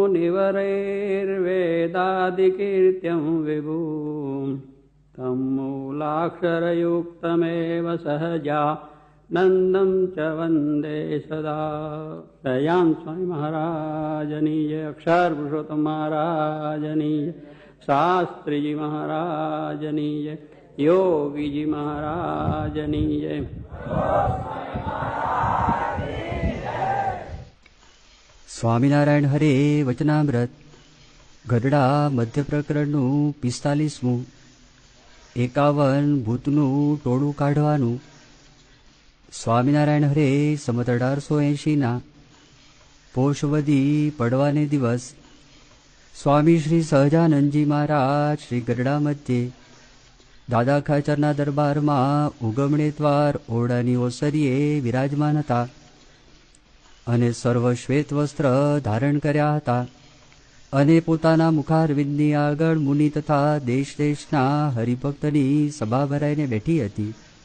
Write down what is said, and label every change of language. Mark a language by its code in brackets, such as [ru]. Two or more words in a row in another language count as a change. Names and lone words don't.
[sa] मुनिवरैर्वेदादिकीर्त्यं विभुम् तं मूलाक्षरयुक्तमेव सहजानन्दं च वन्दे सदा। [gu] દયાન સ્વામી મહારાજની જય, અક્ષર પુરુષોત્તમ મહારાજની જય, શાસ્ત્રી જી મહારાજની જય, યોગી જી મહારાજની જય। સ્વામિનારાયણ હરે વચનામૃત ગઢડા મધ્ય પ્રકરણનું 45મું 51 ભૂતનું ટોળું કાઢવાનું. સ્વામિનારાયણ હરે સંમત 1880ના પોષવદી પડવાને દિવસ સ્વામી શ્રી સહજાનંદજી મહારાજ શ્રી ગઢડા મધ્યે દાદા ખાચરના દરબારમાં ઉગમણે દ્વાર ઓરડાની ઓસરીએ વિરાજમાન હતા અને સર્વ શ્વેત વસ્ત્ર ધારણ કર્યા હતા અને પોતાના મુખારવિંદની આગળ મુનિ તથા દેશ દેશના હરિભક્તની સભા ભરાઈને બેઠી હતી.